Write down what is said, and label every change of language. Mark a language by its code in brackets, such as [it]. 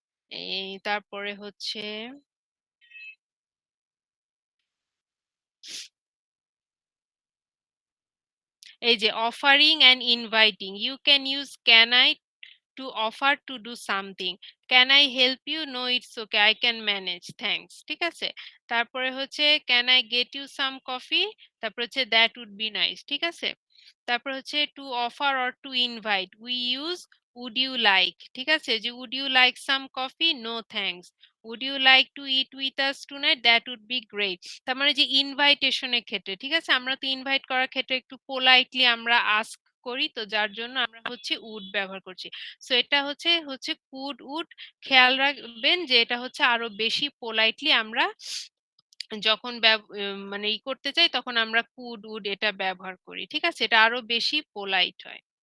[bn] এই তারপরে হচ্ছে এই যে [en] Offering and inviting, you can use can I to offer to do something. Can I help you? No, it's okay, I can manage, thanks, [bn] ঠিক আছে। তারপরে হচ্ছে [en] can I get you some coffee, তারপর হচ্ছে that would be nice, ঠিক আছে। [bn] তারপর হচ্ছে [en] to offer or to invite, we use would you like, [bn] ঠিক আছে, যে [en] would you like some coffee? No thanks. Would you like to eat with us tonight? That would be great. [bn] তার মানে যে ইনভাইটেশনের ক্ষেত্রে, ঠিক আছে, আমরা তো ইনভাইট করার ক্ষেত্রে একটু পোলাইটলি আমরা আস্ক করি, তো যার জন্য আমরা হচ্ছে উড ব্যবহার করছি। সো এটা হচ্ছে হচ্ছে কুড, উড, খেয়াল রাখবেন যে এটা হচ্ছে আরো বেশি পোলাইটলি আমরা যখন মানে করতে চাই তখন আমরা কুড, উড এটা ব্যবহার করি, ঠিক আছে, এটা আরো বেশি পোলাইট হয়।